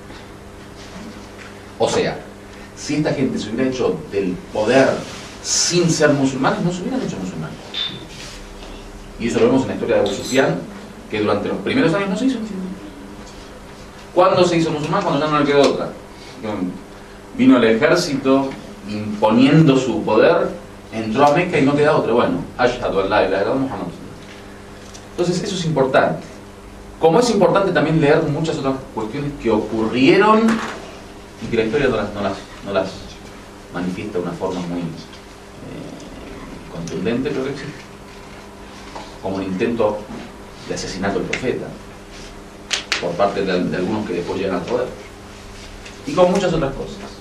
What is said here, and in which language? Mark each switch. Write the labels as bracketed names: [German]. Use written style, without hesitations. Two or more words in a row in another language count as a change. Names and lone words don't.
[Spanish] O sea, si esta gente se hubiera hecho del poder sin ser musulmanes, no se hubieran hecho musulmanes. Y eso lo vemos en la historia de Abu Sufyan, que durante los primeros años no se hizo musulmán. ¿Cuándo se hizo musulmán? Cuando ya no le quedó otra. Vino el ejército imponiendo su poder, entró a Meca y no queda otra. Bueno, [Arabic] أشهد أن لا إله إلا الله محمد. [Spanish] Entonces eso es importante. Como es importante también leer muchas otras cuestiones que ocurrieron y que la historia no las manifiesta de una forma muy contundente, pero que existe. Como el intento de asesinato del profeta por parte de algunos que después llegan al poder, y con muchas otras cosas.